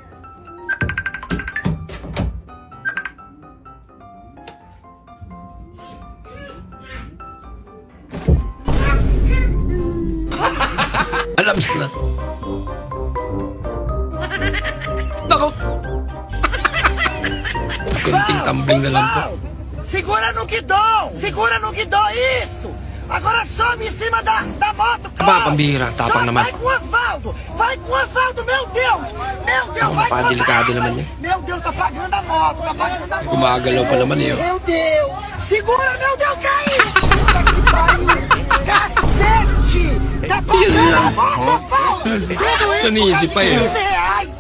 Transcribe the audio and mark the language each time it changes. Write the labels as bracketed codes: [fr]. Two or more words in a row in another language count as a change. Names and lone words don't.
[tl] Alams na. Nako! Kunting tumbling na lang po. [pt] Segura no guidão! Segura no guidão, isso! Agora some em cima da moto, [tl] Aba, pambihira. Tapang naman. [pt] Vai com o Osvaldo! Vai com o Osvaldo, meu Deus! Meu Deus, [tl] Ako, [pt] vai com o [tl] napakadelikado [pt] Osvaldo! [tl] naman yan. [pt] Meu Deus, tá pagando a moto, tá pagando a moto! [tl] Gumagalaw pa naman eh. Oh. [pt] Meu Deus! Segura, meu Deus, caiu! Puta que pariu! Cacete! Tá pagando a moto, Osvaldo! Tudo isso [tl] Nanisip pa eh. [pt] R$15!